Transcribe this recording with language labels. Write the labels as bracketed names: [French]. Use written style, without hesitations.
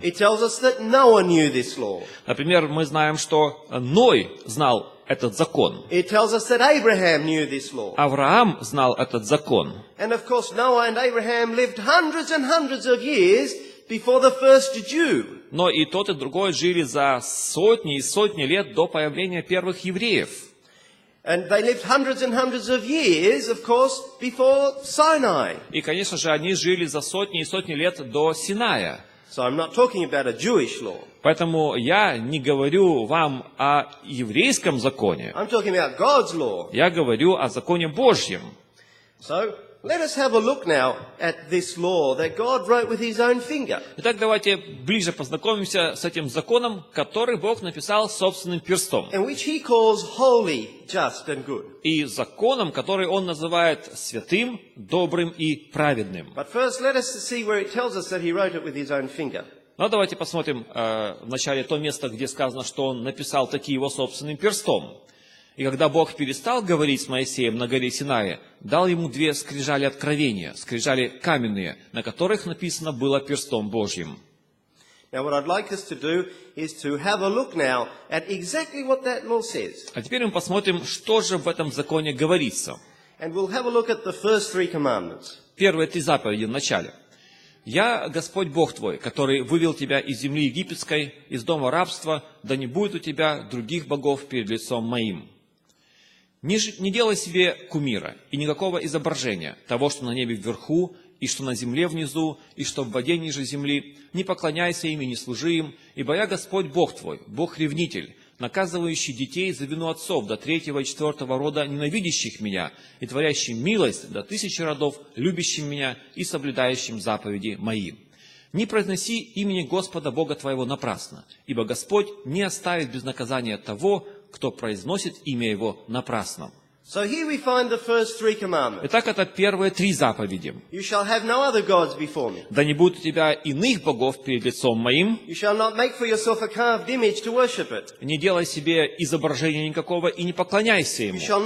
[English] It tells us that Noah knew this law. [Russian] Например, мы знаем, что Ной знал этот закон. [English] It tells us that Abraham knew this law. [Russian] Авраам знал этот закон. [English] And of course, Noah and Abraham lived hundreds and hundreds of years before the first Jew. [Russian] Но и тот, и другой жили за сотни и сотни лет до появления первых евреев. [English] And they lived hundreds and hundreds of years, of course, before Sinai. [Russian] И, конечно же, они жили за сотни и сотни лет до Синая. [English] So I'm not talking about a Jewish law. [Russian] Поэтому я не говорю вам о еврейском законе. [English] I'm talking about God's law. [Russian] Я говорю о законе Божьем. [English] So Let us have a look now at this law that God wrote with his own finger. [Russian] Итак, давайте ближе познакомимся с этим законом, который Бог написал собственным перстом. [English] And which he calls holy, just and good. [Russian] И законом, который Он называет святым, добрым и праведным. [English] But first let us see where it tells us that he wrote it with his own finger. [Russian] Но давайте посмотрим вначале то место, где сказано, что Он написал такие его собственным перстом. И когда Бог перестал говорить с Моисеем на горе Синае, дал ему 2 скрижали откровения, скрижали каменные, на которых написано было перстом Божьим. [English] Now what I'd like us to do is to have a look now at exactly what that law says. [Russian] А теперь мы посмотрим, что же в этом законе говорится. [English] And we'll have a look at the first 3 commandments. [Russian] Первые 3 заповеди в начале. «Я, Господь Бог твой, который вывел тебя из земли египетской, из дома рабства, да не будет у тебя других богов перед лицом моим. Не делай себе кумира и никакого изображения того, что на небе вверху, и что на земле внизу, и что в воде ниже земли. Не поклоняйся им и не служи им, ибо я Господь Бог твой, Бог-ревнитель, наказывающий детей за вину отцов до 3-го и 4-го рода, ненавидящих меня, и творящий милость до 1000 родов, любящим меня и соблюдающим заповеди мои. Не произноси имени Господа Бога твоего напрасно, ибо Господь не оставит без наказания того, кто произносит имя Его напрасно». [English] So here we find the first 3 commandments. [Russian] Итак, это первые 3 заповеди. [English] You shall have no other gods before me. [Russian] «Да не будет у тебя иных богов перед лицом моим». [English] You shall not make for yourself a carved image to worship it. [Russian] «Не делай себе изображения никакого и не поклоняйся ему».